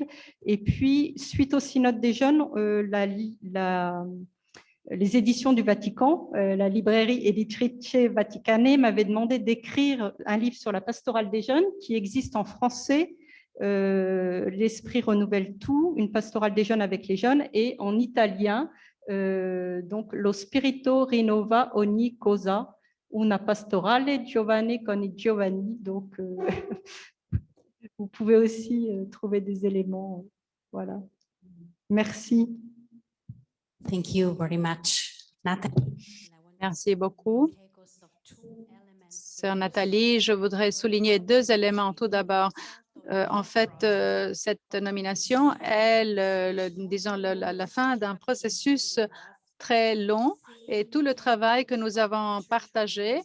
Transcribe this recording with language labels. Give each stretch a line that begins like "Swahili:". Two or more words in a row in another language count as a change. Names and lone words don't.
French: Et puis, suite au Synode des jeunes, les éditions du Vatican, la librairie Editrice Vaticane m'avait demandé d'écrire un livre sur la pastorale des jeunes qui existe en français, L'Esprit renouvelle tout, une pastorale des jeunes avec les jeunes, et en italien, donc
Italian: Lo Spirito rinnova ogni cosa, una pastorale giovane con i giovani.
French: Donc, vous pouvez aussi trouver des éléments. Voilà. Merci.
English: Thank you very much, Nathalie.
French: Merci beaucoup. Sœur Nathalie, je voudrais souligner 2 éléments. Tout d'abord, en fait, cette nomination est la fin d'un processus très long et tout le travail que nous avons partagé.